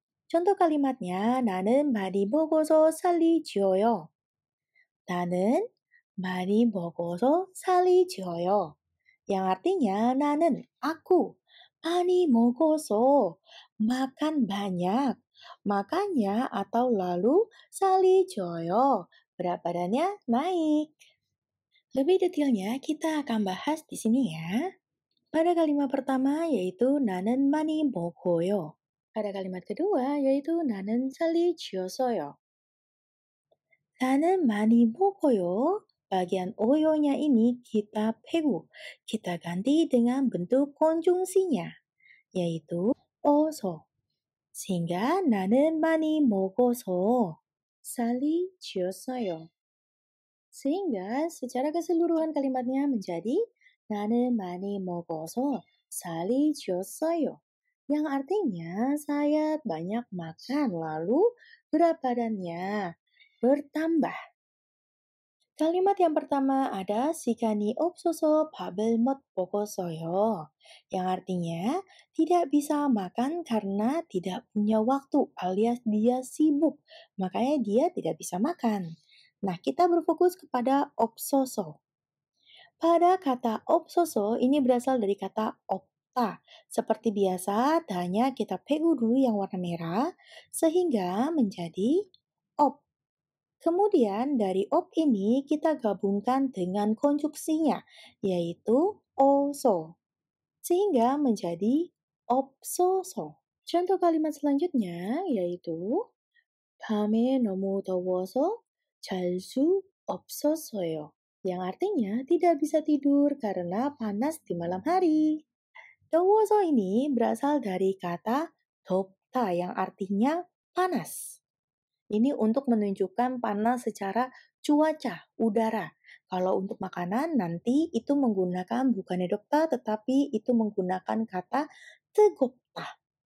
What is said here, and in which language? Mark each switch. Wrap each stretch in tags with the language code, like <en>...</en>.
<id>Contoh kalimatnya,</id> <ko>나는 많이 먹어서 살이 찌어요. 나는 많이 먹어서 살이 찌어요.</ko> <id>Yang artinya nanen, aku,</id> <ko>많이 먹어서,</ko> <id>makan banyak, makanya atau lalu</id> <ko>살이 쪄요,</ko> <id>berat badannya naik. Lebih detailnya kita akan bahas di sini ya. Pada kalimat pertama yaitu</id> <ko>나는 많이 먹어요.</ko> <id>Pada kalimat kedua yaitu</id> <ko>나는 살이 찌었어요. 나는 많이 먹어요.</ko> <id>Bagian oyonya ini kita pegu. Kita ganti dengan bentuk konjungsinya, yaitu 어서. Sehingga</id> <ko>나는 많이 먹어서 살이 찌었어요.</ko> <id>Sehingga secara keseluruhan kalimatnya menjadi</id> <ko>나는 많이 먹어서 살이 찌었어요.</ko> <id>Yang artinya saya banyak makan lalu berat badannya bertambah. Kalimat yang pertama ada</id> <ko>시간이 없어서 밥을 못 먹었어요.</ko> <id>Yang artinya tidak bisa makan karena tidak punya waktu alias dia sibuk. Makanya dia tidak bisa makan. Nah, kita berfokus kepada 없어서. Pada kata opsoso ini berasal dari kata opta. Seperti biasa, hanya kita pegu dulu yang warna merah sehingga menjadi op. Kemudian dari op ini kita gabungkan dengan konstruksinya, yaitu oso, sehingga menjadi opsoso. Contoh kalimat selanjutnya yaitu</id> <ko>밤에 너무 더워서 잘 수 없었어요.</ko> <id>Yang artinya tidak bisa tidur karena panas di malam hari. 더워서 ini berasal dari kata 덥다 yang artinya panas. Ini untuk menunjukkan panas secara cuaca, udara. Kalau untuk makanan nanti itu menggunakan bukannya dokta tetapi itu menggunakan kata tegopta.</id>